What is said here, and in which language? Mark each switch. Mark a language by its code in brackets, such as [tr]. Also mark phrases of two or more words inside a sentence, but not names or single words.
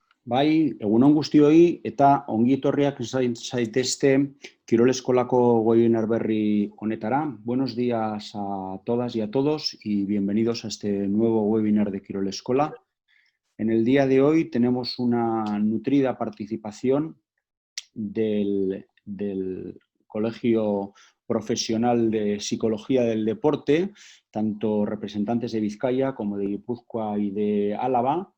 [eu] Bai, egunon guztioi eta ongi etorriak zaitezte Kirol Eskolako webinar berri honetara. [es] Buenos días a todas y a todos y bienvenidos a este nuevo webinar de Kirol Eskola. En el día de hoy tenemos una nutrida participación del Colegio Profesional de Psicología del Deporte, tanto representantes de Vizcaya como de Guipúzcoa y de Álava.